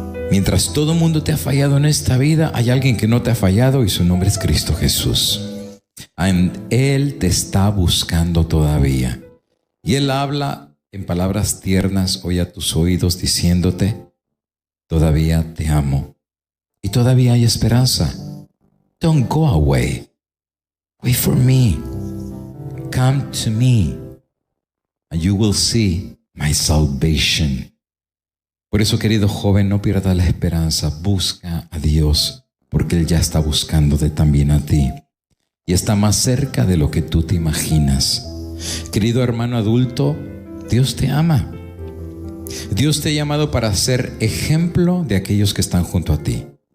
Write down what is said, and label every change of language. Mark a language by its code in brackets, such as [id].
[es] Mientras todo el mundo te ha fallado en esta vida, hay alguien que no te ha fallado y su nombre es Cristo Jesús. Él te está buscando todavía. Y Él habla en palabras tiernas hoy a tus oídos diciéndote, todavía te amo y todavía hay esperanza. [en] Don't go away. Wait for me. Come to me and you will see my salvation. [es] Por eso, querido joven, no pierdas la esperanza. Busca a Dios porque Él ya está buscándote también a ti y está más cerca de lo que tú te imaginas. Querido hermano adulto, Dios te ama. Dios te ha llamado para ser ejemplo de aquellos que están junto a ti.